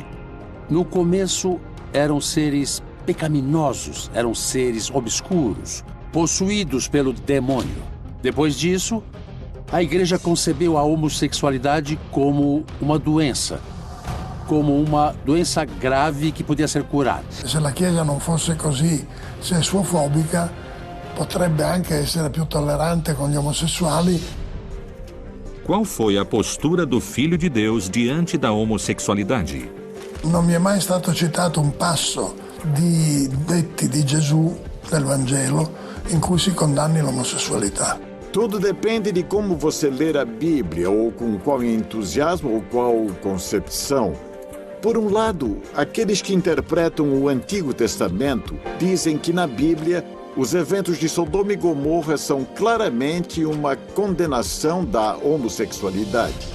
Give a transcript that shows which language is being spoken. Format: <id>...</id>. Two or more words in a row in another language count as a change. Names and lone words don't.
<pt>No começo, eram seres pecaminosos, eram seres obscuros, possuídos pelo demônio. Depois disso, a igreja concebeu a homossexualidade como uma doença grave que podia ser curada.</pt> <it>Se a Chiesa não fosse così sessuofobica, potrebbe anche essere più tollerante con gli omosessuali.</it> <pt>Qual foi a postura do Filho de Deus diante da homossexualidade?</pt> <it>Non mi è mai stato citato un passo di detti di Gesù del Vangelo in cui si condanni l'omosessualità.</it> <pt>Tudo depende de como você ler a Bíblia, ou com qual entusiasmo ou qual concepção. Por um lado, aqueles que interpretam o Antigo Testamento dizem que na Bíblia os eventos de Sodoma e Gomorra são claramente uma condenação da homossexualidade.</pt>